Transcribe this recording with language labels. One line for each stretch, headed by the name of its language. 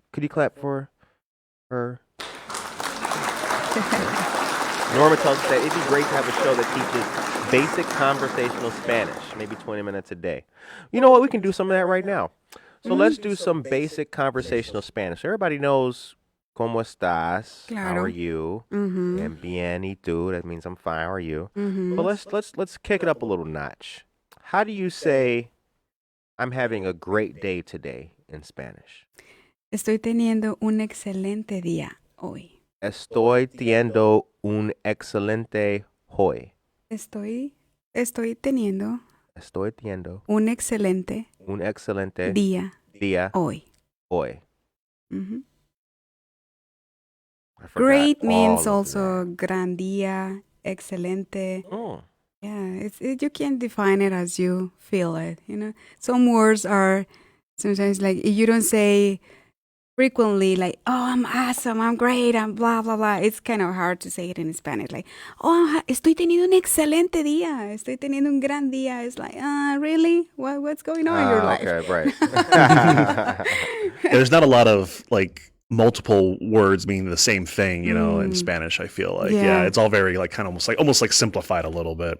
English: Could you clap for her? Norma tells us that it'd be great to have a show that teaches basic conversational Spanish, maybe 20 minutes a day. You know what? We can do some of that right now. So let's do some basic conversational Spanish. Everybody knows
Spanish: ¿Cómo estás?
English: How
Spanish: Claro.
English: are you? Mhm. And
Spanish: bien y tú.
English: That means I'm fine. How are you? Mhm. But let's kick it up a little notch. How do you say I'm having a great day today in Spanish?
Spanish: Estoy teniendo un excelente día hoy. Estoy teniendo un excelente hoy. Estoy teniendo Estoy teniendo un excelente un excelente día día hoy. hoy. Mhm.
English: I forgot Great means all of
Spanish: also gran día, excelente.
English: that. Oh. Yeah, you can define it as you feel it. You know, some words are sometimes like you don't say frequently like, "Oh, I'm awesome, I'm great, I'm blah blah blah." It's kind of hard to say it in Spanish.
Spanish: Like, "Oh, estoy teniendo un excelente día, estoy teniendo un gran día."
English: It's like, really? What's going on in your life? Okay, right. There's not a lot of like multiple words meaning the same thing, you know, in Spanish. I feel like, Yeah. it's all very like kind of almost like simplified a little bit.